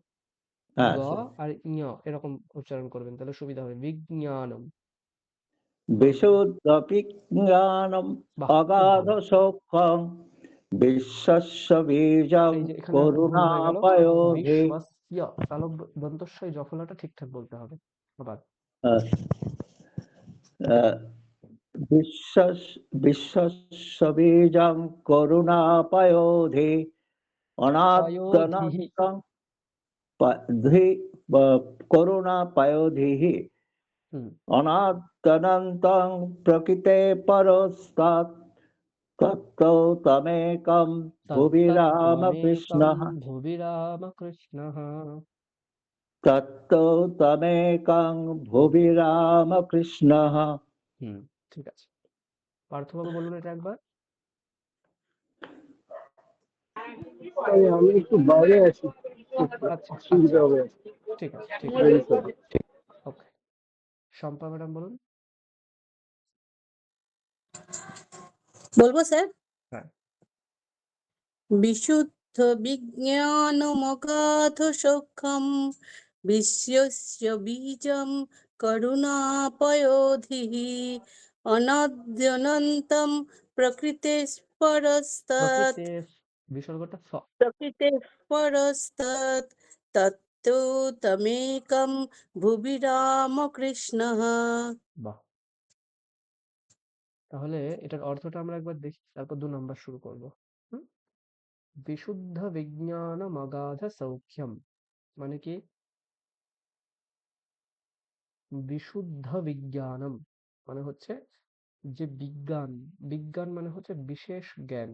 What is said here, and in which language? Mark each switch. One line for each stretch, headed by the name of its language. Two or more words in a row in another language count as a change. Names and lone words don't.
Bangla: গ আর ঞ এরকম উচ্চারণ করবেন, তাহলে সুবিধা হবে। বিজ্ঞানম।
Sanskrit: বিশুদ্ধ বিজ্ঞানম অগাধ সৌখ্যম বিশ্বস্য বীজং
Bangla: এই যে এখানে ভুল হয়ে গেল, করুণাপয়োধিঃ। বিশ্বস্য, তাহলে দন্তস্বই জফলাটা ঠিকঠাক বলতে হবে। আবার
Sanskrit: বিশ্বস্য বীজং করুণাপয়োধিঃ অনাদ্যনন্तं করুণাপয়োধিঃ অনাদ্যনন্तं প্রকৃতে পরস্তাৎ তত্ত্বমেকং ভুবি রামকৃষ্ণঃ। ভুবি রামকৃষ্ণঃ। তত্ত্বমেকং ভুবি রামকৃষ্ণঃ।
Bangla: ঠিক আছে। পার্থবাবু বলুন এটা একবার। আমি একটু বাইরে আছি, আচ্ছা, অসুবিধা হবে। ঠিক আছে, ঠিক আছে, ওকে। শম্পা ম্যাডাম বলুন। বলবো স্যার? হ্যাঁ।
Sanskrit: বিশুদ্ধ বিজ্ঞানমগাধ সৌখ্যম বিশ্বস্য বীজং করুণাপয়োধিঃ অনাদ্যনন্তম প্রকৃতে পরস্তাৎ
Bangla: প্রকৃতে বিসর্গটা স।
Sanskrit: প্রকৃতে পরস্তাৎ তত্তু তমেকম ভুবি রামকৃষ্ণঃ।
Bangla: বাহ, তাহলে এটার অর্থটা আমরা একবার দেখি, তারপর 2 নাম্বার শুরু করব। হুম?
Sanskrit: বিশুদ্ধ বিজ্ঞান অগাধ সৌখ্যম
Bangla: মানে কি?
Sanskrit: বিশুদ্ধ বিজ্ঞানম
Bangla: মানে হচ্ছে যে বিজ্ঞান, বিজ্ঞান মানে হচ্ছে বিশেষ জ্ঞান।